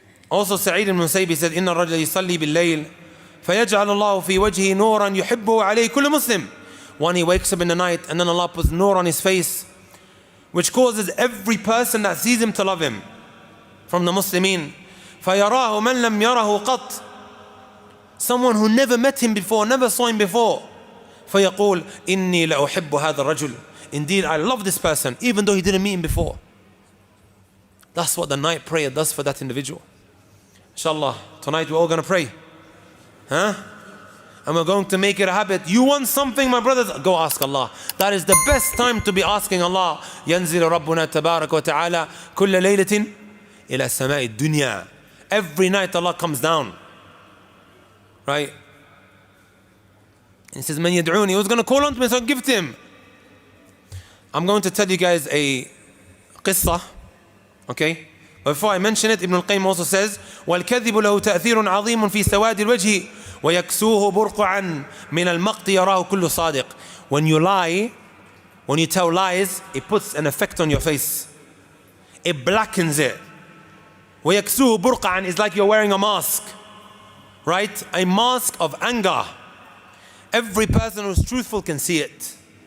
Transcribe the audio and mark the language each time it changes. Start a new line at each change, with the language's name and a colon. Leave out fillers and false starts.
English: Also, Sa'id ibn Musayyib said,
Arabic: إِنَّ الرَّجْلَ يُصَلِّي بِاللَّيْلِ فَيَجْعَلُ اللَّهُ فِي وَجْهِهِ نُورًا يُحِبُّهُ عَلَيْهِ كُلُّ مُسْلِمٍ.
English: When he wakes up in the night and then Allah puts nur on his face, which causes every person that sees him to love him from the Muslimin.
Arabic: فَيَرَاهُ مَنْ لَمْ يَرَهُ قَطْ.
English: Someone who never met him before, never saw him before.
Arabic: فَيَقُولُ إِنِّي لَأُحِبُّ هَذَا الرَّجُلِ.
English: Indeed, I love this person, even though he didn't meet him before. That's what the night prayer does for that individual. Inshallah, tonight we're all going to pray. Huh? And we're going to make it a habit. You want something, my brothers? Go ask Allah. That is the best time to be asking Allah.
Arabic: ينزل ربنا تبارك وتعالى كل ليلة إلى سماء الدنيا.
English: Every night Allah comes down. Right? He says,
Arabic: من يدعوني,
English: who's going to call on to me so I give to him? I'm going to tell you guys a qissa. Okay? But before I mention it, Ibn al-Qayyim also says,
Arabic: وَالْكَذِبُ لَهُ تَأْثِيرٌ عَظِيمٌ فِي سَوَادِ الْوَجْهِ وَيَكْسُوهُ بُرْقُعًا مِنَ الْمَقْتِ يَرَاهُ كُلُّ صَادِقٍ.
English: When you lie, when you tell lies, it puts an effect on your face. It blackens it.
Arabic: وَيَكْسُوهُ بُرْقُعًا
English: is like you're wearing a mask. Right? A mask of anger. Every person who's truthful can see it.